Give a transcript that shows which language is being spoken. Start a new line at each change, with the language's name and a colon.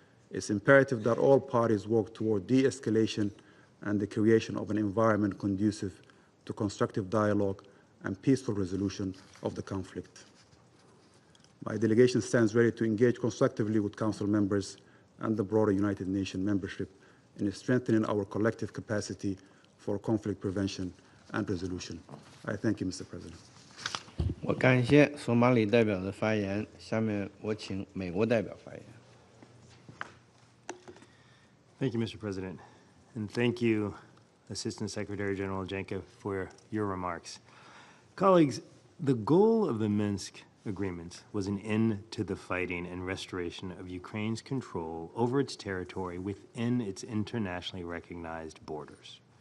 English: It's imperative that all parties work toward de-escalation and the creation of an environment conducive to constructive dialogue and peaceful resolution of the conflict. My delegation stands ready to engage constructively with Council members and the broader United Nations membership in strengthening our collective capacity for conflict prevention and resolution. I thank you, Mr. President.
Chinese: 我感谢索马里代表的发言，下面我请美国代表发言。
English: Thank you, Mr. President, and thank you, Assistant Secretary General Janka, for your remarks. Colleagues, the goal of the Minsk agreements was an end to the fighting and restoration of Ukraine's control over its territory within its internationally recognized borders.